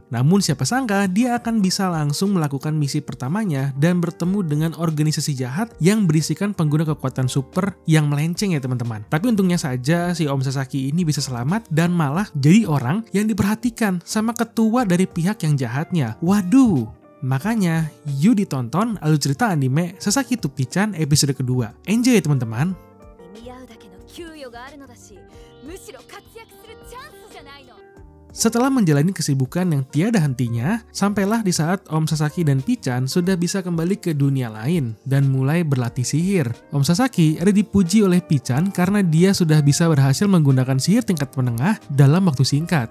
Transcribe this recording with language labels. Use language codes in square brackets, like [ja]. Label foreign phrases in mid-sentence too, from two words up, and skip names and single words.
[id] Namun siapa sangka dia akan bisa langsung melakukan misi pertamanya dan bertemu dengan organisasi jahat yang berisikan pengguna kekuatan super yang melenceng ya teman-teman. Tapi untungnya saja si Om Sasaki ini bisa selamat dan malah jadi orang yang diperhatikan sama ketua dari pihak yang jahatnya. Waduh! Makanya, yuk ditonton alur cerita anime Sasaki to Pichan episode kedua. Enjoy ya teman-teman! [ja] 給与があるのだし、むしろ活躍するチャンスじゃないの。 [id] Setelah menjalani kesibukan yang tiada hentinya, sampailah di saat Om Sasaki dan Pichan sudah bisa kembali ke dunia lain dan mulai berlatih sihir. Om Sasaki ada dipuji oleh Pichan karena dia sudah bisa berhasil menggunakan sihir tingkat menengah dalam waktu singkat.